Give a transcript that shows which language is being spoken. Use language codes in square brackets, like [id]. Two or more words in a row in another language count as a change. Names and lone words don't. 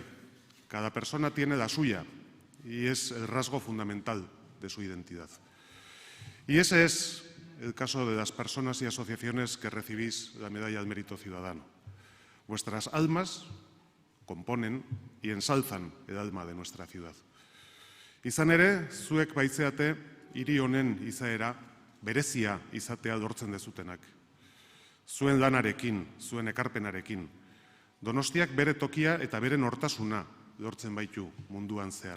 [es] Cada persona tiene la suya y es el rasgo fundamental de su identidad. Y ese es el caso de las personas y asociaciones que recibís la medalla al mérito ciudadano. Vuestras almas componen y ensalzan el alma de nuestra ciudad. [eu] Izan ere, zuek baitzeate hiri honen izaera berezia izatea lortzen dezutenak. Zuen lanarekin, zuen ekarpenarekin, Donostiak bere tokia eta bere nortasuna lortzen baitu munduan zehar.